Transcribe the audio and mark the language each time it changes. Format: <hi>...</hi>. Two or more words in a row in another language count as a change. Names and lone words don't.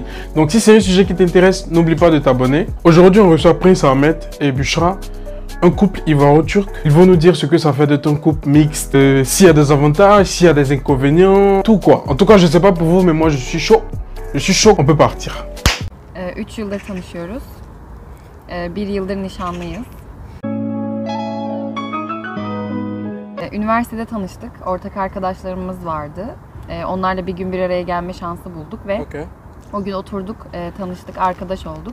<fr>Donc si c'est un sujet qui t'intéresse, n'oublie pas de t'abonner. Aujourd'hui, on reçoit Prince Ahmed et Büşra, un couple ivoiro-turc. Ils vont nous dire ce que ça fait d'être un couple mixte, s'il y a des avantages, s'il y a des inconvénients, tout quoi. En tout cas, je sais pas pour vous, mais moi je suis chaud. Je suis chaud, on peut partir.</fr> <tr>3 yıldır tanışıyoruz. 1 yıldır nişanlıyız. Üniversitede tanıştık. Ortak arkadaşlarımız vardı. Onlarla bir gün bir araya gelme şansı bulduk ve o gün oturduk, tanıştık, arkadaş olduk.</tr>